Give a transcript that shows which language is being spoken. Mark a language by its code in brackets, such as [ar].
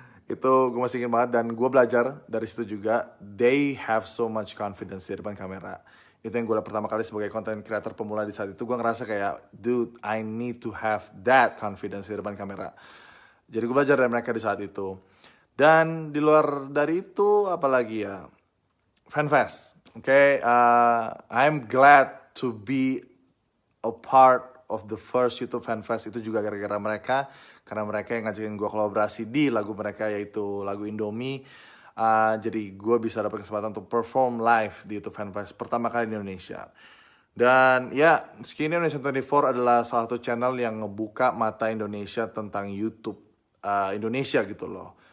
[id] Itu gue masih ingat banget dan gue belajar dari situ juga. [en] They have so much confidence [id] di depan kamera. Itu yang gue lihat pertama kali sebagai content creator pemula di saat itu. Gue ngerasa kayak, [en] dude, I need to have that confidence [id] di depan kamera. Jadi gue belajar dari mereka di saat itu. Dan di luar dari itu, apalagi ya, FanFest. [en] Okay, I'm glad to be a part of the first YouTube FanFest. [id] Itu juga gara-gara mereka, karena mereka yang ngajakin gue kolaborasi di lagu mereka, yaitu lagu Indomie. Jadi gue bisa dapat kesempatan untuk perform live di YouTube FanFest pertama kali di Indonesia. Dan ya, Skinny Indonesian 24 adalah salah satu channel yang ngebuka mata Indonesia tentang YouTube Indonesia gitu loh.